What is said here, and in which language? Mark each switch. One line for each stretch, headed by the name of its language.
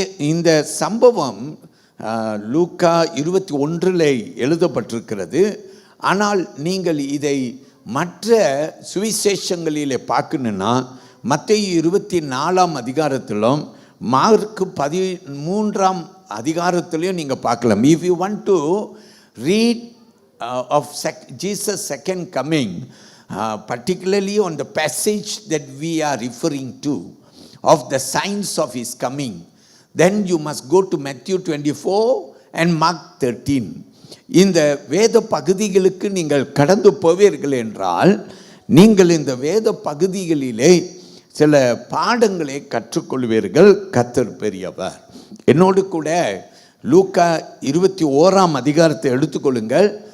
Tamil: இந்த சம்பவம் லூக்கா 21 எழுதப்பட்டிருக்கிறது. ஆனால் நீங்கள் இதை மற்ற சுவிசேஷங்களிலே பார்க்கணுன்னா மத்தேயு 24ஆம் அதிகாரத்திலும் மார்க்கு 13ஆம் அதிகாரத்திலையும் நீங்கள் பார்க்கலாம்.
English: If you want to read of Jesus second coming, particularly on the passage that we are referring to of the signs of his coming, then you must go to Matthew 24 and Mark 13.
Tamil: இந்த வேத பகுதிகளுக்கு நீங்கள் கடந்து போவீர்கள் என்றால் நீங்கள் இந்த வேத பகுதிகளிலே சில பாடங்களை கற்றுக்கொள்வீர்கள். கர்த்தர் பெரியவர். என்னோடு கூட லூக்கா 21ஆம் அதிகாரத்தை எடுத்துக்கொள்ளுங்கள்.